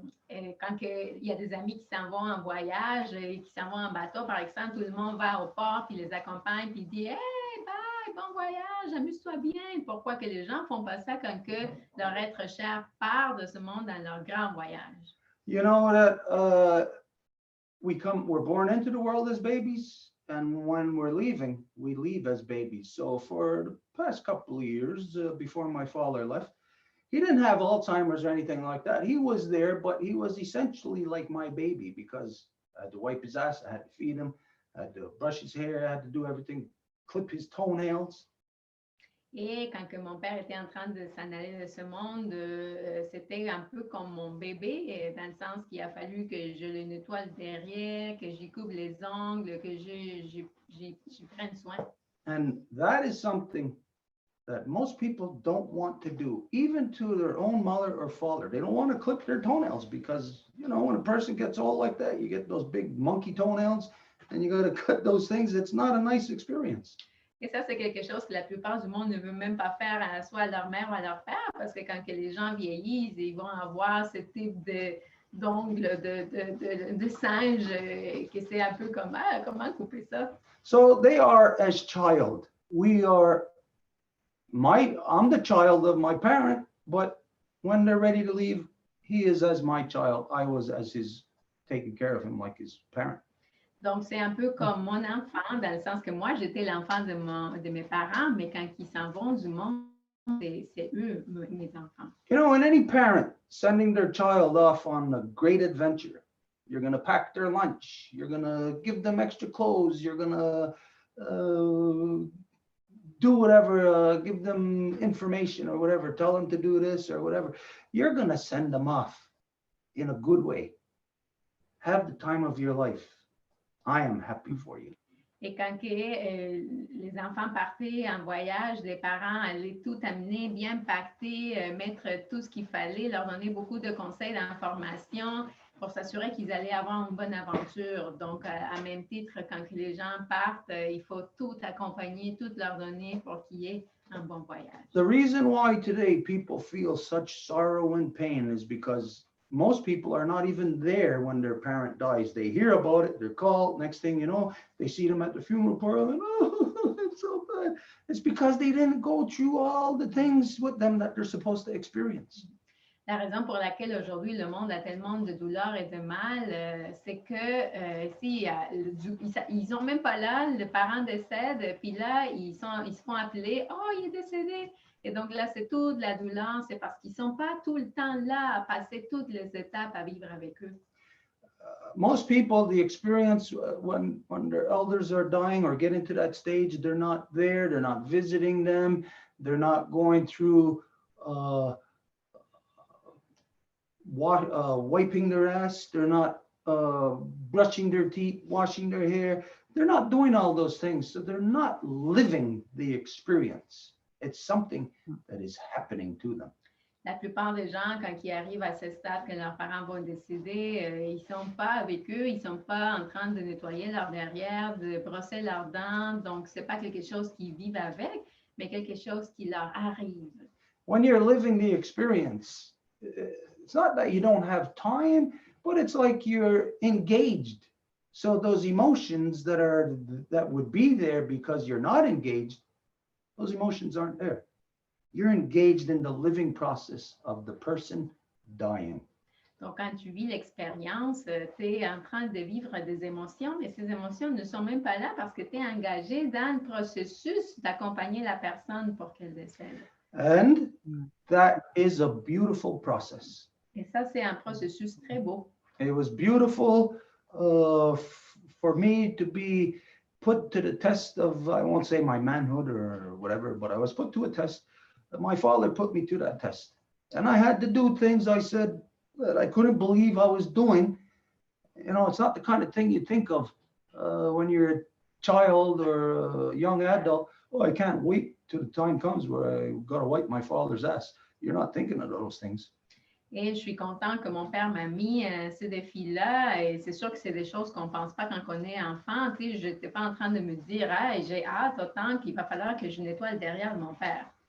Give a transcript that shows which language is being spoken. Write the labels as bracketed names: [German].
[French] Et quand il y a des amis qui s'en vont en voyage et qui s'en vont en bateau, par exemple, tout le monde va au port, puis les accompagne, puis dit « [English] Hey, bye, [French] bon voyage, amuse-toi bien ». Pourquoi que les gens font pas ça quand que leur être cher part de ce monde dans leur grand voyage? [English] You know that we're born into the world as babies, and when we're leaving, we leave as babies. So for the past couple of years, before my father left, he didn't have Alzheimer's or anything like that. He was there, but he was essentially like my baby because I had to wipe his ass, I had to feed him, I had to brush his hair, I had to do everything, clip his toenails. [French] Et quand que mon père était en train de s'en aller de ce monde, c'était un peu comme mon bébé, dans le sens qu'il a fallu que je le nettoie le derrière, que j'y coupe les ongles, que j'y prenne soin. [English] And that is something that most people don't want to do, even to their own mother or father. They don't want to clip their toenails because, you know, when a person gets old like that, you get those big monkey toenails and you got to cut those things. It's not a nice experience. [French] Et ça, c'est quelque chose que la plupart du monde ne veut même pas faire soit à leur mère ou à leur père, parce que quand que les gens vieillissent, ils vont avoir ce type d'ongles, de singe, que c'est un peu comme, comment couper ça? [English] So they are as child. I'm the child of my parent, but when they're ready to leave, he is as my child. I was as his, taking care of him like his parent. [French] Donc, c'est un peu comme mon enfant, dans le sens que moi, j'étais l'enfant de mes parents, mais quand ils s'en vont du monde, c'est eux, mes enfants. [English] You know, and any parent sending their child off on a great adventure, You're going to pack their lunch. You're going to give them extra clothes. You're going to do whatever, give them information or whatever, tell them to do this or whatever. You're going to send them off in a good way. Have the time of your life. I am happy for you. [French] Et quand les enfants partaient en voyage, les parents allaient tout amener, bien pacter, mettre tout ce qu'il fallait, leur donner beaucoup de conseils, d'informations pour s'assurer qu'ils allaient avoir une bonne aventure. Donc, à même titre, quand les gens partent, il faut tout accompagner, tout leur donner pour qu'il y ait un bon voyage. [English] The reason why today people feel such sorrow and pain is because most people are not even there when their parent dies. They hear about it, they're called, next thing you know, they see them at the funeral parlor and oh, it's so bad. It's because they didn't go through all the things with them that they're supposed to experience. [French] La raison pour laquelle aujourd'hui le monde a tellement de douleur et de mal, c'est que si ils n'ont même pas là, le parent décède, puis là, ils se font appeler, oh, il est décédé. Et donc là, c'est toute la douleur, c'est parce qu'ils ne sont pas tout le temps là à passer toutes les étapes à vivre avec eux. [English] Most people, the experience when their elders are dying or get into that stage, they're not there, they're not visiting them, they're not going through wiping their ass, they're not brushing their teeth, washing their hair, they're not doing all those things, so they're not living the experience. It's something that is happening to them. [French] La plupart des gens, quand ils arrivent à ce stade que leurs parents vont décéder, ils ne sont pas avec eux, ils ne sont pas en train de nettoyer leur derrière, de brosser leurs dents. Donc, ce n'est pas quelque chose qu'ils vivent avec, mais quelque chose qui leur arrive. [English] When you're living the experience, it's not that you don't have time, but it's like you're engaged. So those emotions that would be there because you're not engaged, those emotions aren't there. You're engaged in the living process of the person dying. [French] Donc, quand tu vis l'expérience, tu es en train de vivre des émotions et ces émotions ne sont même pas là parce que tu es engagé dans le processus d'accompagner la personne pour qu'elle décède. [English] And that is a beautiful process. [French] Et ça, c'est un processus très beau. [English] It was beautiful for me to be put to the test of, I won't say my manhood or whatever, but I was put to a test. My father put me to that test. And I had to do things I said that I couldn't believe I was doing. You know, it's not the kind of thing you think of when you're a child or a young adult. Oh, I can't wait till the time comes where I got to wipe my father's ass. You're not thinking of those things. [French] Et je suis contente que mon père m'a mis ces défis-là. Et c'est sûr que c'est des choses qu'on ne pense pas quand on est enfant. Tu sais, je n'étais pas en train de me dire, hey, j'ai hâte autant qu'il va falloir que je nettoie le derrière de mon père.